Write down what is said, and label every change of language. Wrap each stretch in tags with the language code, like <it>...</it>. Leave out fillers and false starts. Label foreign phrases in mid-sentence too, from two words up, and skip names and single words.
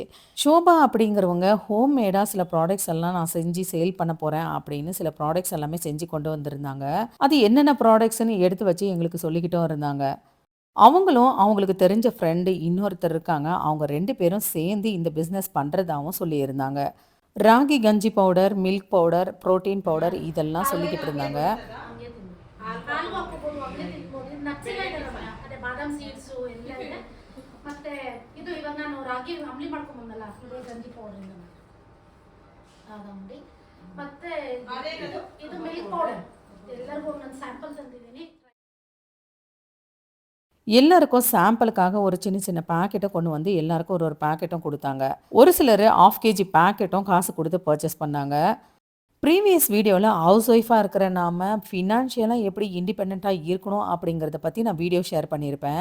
<ta>ஷோபா அப்படிங்கிறவங்க ஹோம்மேடாக சில ப்ராடக்ட்ஸ் எல்லாம் நான் செஞ்சு சேல் பண்ண போகிறேன் அப்படின்னு சில ப்ராடக்ட்ஸ் எல்லாமே செஞ்சு கொண்டு வந்திருந்தாங்க. அது என்னென்ன ப்ராடக்ட்ஸ்ன்னு எடுத்து வச்சு எங்களுக்கு சொல்லிக்கிட்டும் இருந்தாங்க. அவங்களும் அவங்களுக்கு தெரிஞ்ச ஃப்ரெண்டு இன்னொருத்தர் இருக்காங்க. அவங்க 2 பேரும் சேர்ந்து இந்த பிஸ்னஸ் பண்ணுறதாகவும் சொல்லியிருந்தாங்க. ராகி கஞ்சி பவுடர்,</ta> <en>milk powder, protein powder</en> <ta>இதெல்லாம் சொல்லிக்கிட்டு இருந்தாங்க.</ta> <kn>ಬಾದಾಮ್ ಸೀಡ್ಸ್ ಎಲ್ಲ ಇದೆ. ಮತ್ತೆ ಇದು ಇವಾಗ ನಾನು ರಾಗಿ ಅಂಬ್ಲಿ ಮಾಡ್ಕೊಂಡು ಬಂದಲ್ಲ, ಇದು ಗಂಜಿ ಪೌಡರ್ ಇಂದ ಮಾಡಿ. ಮತ್ತೆ ಇದು</kn> <en>milk powder</en> <kn>ಎಲ್ಲರಿಗೂ ನಾನು ಸ್ಯಾಂಪಲ್ ತಂದಿದ್ದೀನಿ.</kn> <ta>எல்லாருக்கும் சாம்பிளுக்காக ஒரு சின்ன சின்ன பேக்கெட்டை கொண்டு வந்து எல்லாருக்கும் ஒரு ஒரு பேக்கெட்டும் கொடுத்தாங்க. ஒரு சிலர் 1/2 kg பேக்கெட்டும் காசு கொடுத்து பர்ச்சேஸ் பண்ணாங்க.</ta> <en>previous video house wife</en> <ta>இருக்கிற நாம் ஃபினான்ஷியலாக எப்படி இண்டிபெண்ட்டாக இருக்கணும் அப்படிங்கிறத பற்றி நான்</ta> <en>video share</en> <ta>பண்ணியிருப்பேன்.</ta>